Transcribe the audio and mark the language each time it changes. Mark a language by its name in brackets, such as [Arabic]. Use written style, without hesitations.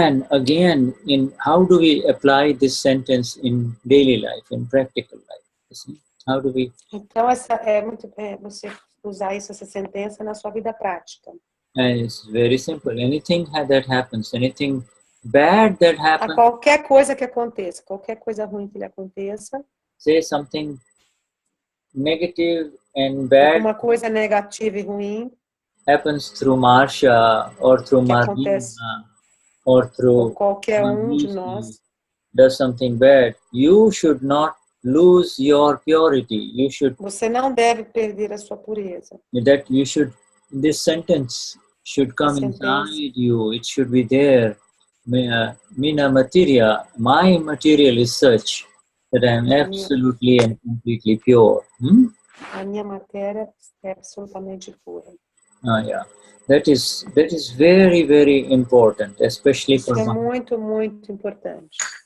[English] again, in how do we apply this sentence in daily life, in practical life? You see? How do we? [Portuguese] Então essa é muito você usar essa sentença na sua vida prática. [English] And it's very simple. Anything that happens, anything bad that happens. [Portuguese] Qualquer coisa que aconteça, qualquer coisa ruim que lhe aconteça. [English] Say something negative and bad. [Portuguese] Uma coisa negativa e ruim. [English] Happens through Marcia or through Marcia or through [Portuguese] qualquer de nós. [English] Does something bad. You should not lose your purity. You should. [Portuguese] Você não deve perder a sua pureza. [English] That you should. This sentence should come inside you. It should be there. [Portuguese] Mina materia. [English] My material is such that I am absolutely and completely pure. [Portuguese] A minha matéria é absolutamente pura. [English] Yeah, that is very, very important, especially for. [Portuguese] Isso é muito, muito importante.